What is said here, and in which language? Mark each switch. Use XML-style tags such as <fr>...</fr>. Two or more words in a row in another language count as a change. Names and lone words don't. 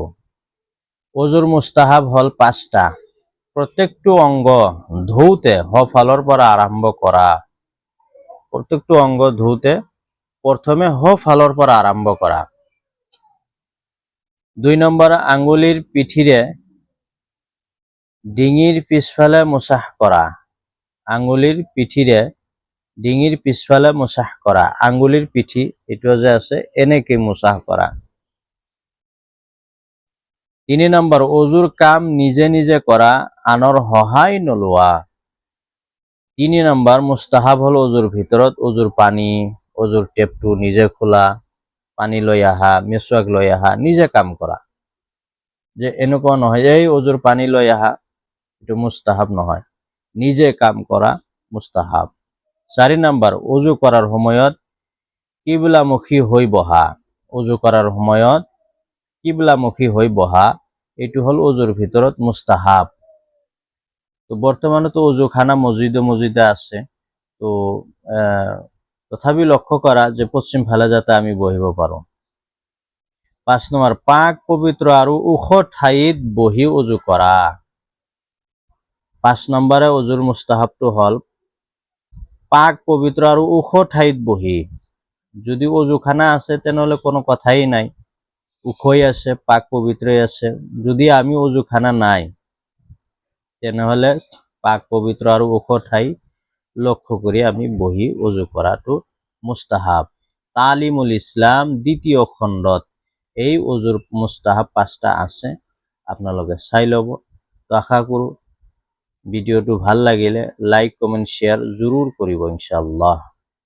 <as>ওজুর মুস্তাহাব হল 5টা। প্রত্যেকটো অঙ্গ ধৌতে হফালর পর আরম্ভ করা। প্রত্যেকটো অঙ্গ ধৌতে প্রথমে হফালর পর আরম্ভ করা। 2 নম্বর আঙ্গুলির পিঠিরে ডিঙির পিছফালে মুসাহ করা। আঙ্গুলির পিঠিরে ডিঙির পিছফালে মুসাহ করা। আঙ্গুলির পিঠি এটো যে আছে এনেকে মুসাহ করা। 3 নম্বর ওজুর কাম নিজে নিজে করা, আনর সহায় নলোৱা। 3 নম্বর মুস্তাহাব হল ওজুর ভিতরত ওজুর পানি, ওজুর টেপটু নিজে খোলা, পানি লৈ আহা, মেসওয়াক লৈ আহা, নিজে কাম করা। যে এনেকুৱা নহয় এই ওজুর পানি লৈ আহা, এটা মুস্তাহাব নহয়, নিজে কাম করা মুস্তাহাব। 4 নম্বর ওজু করার সময়ত কিবলামুখী হই বহা। ওজু করার সময়ত কিবলামুখী হই বহা, এটু হল ওজুর ভিতরত মুস্তাহাব। তো বর্তমানে তো ওজুখানা মসজিদে আছে, তো তথাপি লক্ষ্য করা যে পশ্চিম ফালে যাতে আমি বহিব পারো। 5 নম্বর পাক পবিত্র আৰু ওখ ঠাইত বহি ওজু করা। 5 নম্বরে ওজুর মুস্তাহাবটো হল পাক পবিত্র আৰু ওখ ঠাইত বহি। যদি ওজুখানা আছে তেনেহলে কোনো কথাই নাই, উখই আছে, পাক পবিত্রই আছে। যদি আমি ওজুখানা নাই তেনেহলে পাক পবিত্র আৰু ওখ ঠাই লক্ষ্য কৰি আমি বহি ওজু কৰাটো মুস্তাহাব। তালিমুল ইসলাম 2য় খণ্ডত এই ওজুর মুস্তাহাব 5টা আছে, আপোনালোকে চাই ল'ব। তো আশা কৰোঁ ভিডিওটো ভাল লাগিলে</as> <en>like comment share</en> <as>জরুর করিব ইনশাআল্লাহ।</as>